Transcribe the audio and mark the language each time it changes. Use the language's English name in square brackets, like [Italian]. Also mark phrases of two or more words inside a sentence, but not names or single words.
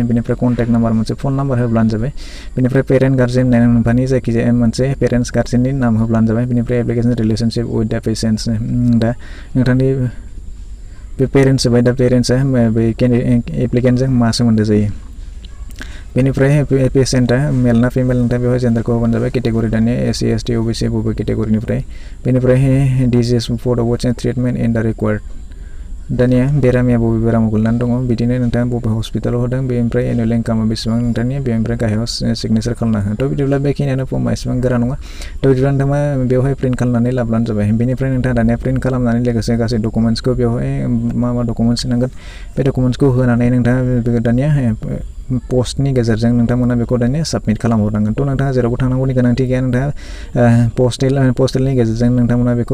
[Bodo] बेनिफ्राय [English] contact number, [Bodo] मोनसे [English] phone number [Bodo] होब्लानो जाबाय। बेनिफ्राय [English] parent guardian, [Bodo] नोंथांनि जायखिजाया मोनसे पेरेन्टस गार्जेननि नाम होब्लानो जाबाय बेनिफ्राय [English] application relationship with the patient [Bodo] दा नोंथांनि बे पेरेन्ट्स जाबाय दा पेरेन्ट्सआ बे एप्लिकेन्टजों मा सोमोन्दो जायो बेनिफ्राय पेशेन्टआ मेल ना फिमेल नोंथां बेवहाय जेन्डारखौ होबानो जाबाय केटेगरि दानिया SC ST OBC बबे केटेगरिनिफ्राय बेनिफ्राय [English] disease for the wards and treatment in the [Bodo] रिक्वायर्ड दानिया बेरामिया बबे बेरामाव गोलैनानै दङ बिदिनो नोंथाङा बबे हस्पिटालाव होदों बेनिफ्राय एनुवेल इनकामा बेसेबां नोंथांनि बेनिफ्राय गाहायाव सिगनेचार खालामना हो थ' बिदिब्ला बेखिनियानो फर्मा एसेबां गोरा नङा थ' बिदिब्ला नोंथाङा बेवहाय प्रिन्ट खालामनानै लाब्लानो जाबाय बेनिफ्राय नोंथाङा दानिया प्रिन्ट खालामनानै लोगोसे गासै डकुमेन्ट्सखौ बेवहाय मा डकुमेन्ट्स नांगोन बे डकुमेन्ट्सखौ होनानै नोंथाङा दानिया पस्टनि गेजेरजों नोंथांमोना बेखौ दानिया साबमिट खालामहरनांगोन थ' नोंथाङा जेरावबो थांनांगौनि गोनांथि गैया नोंथाङा पस्टेलनि गेजेरजों नोंथांमोना बेखौ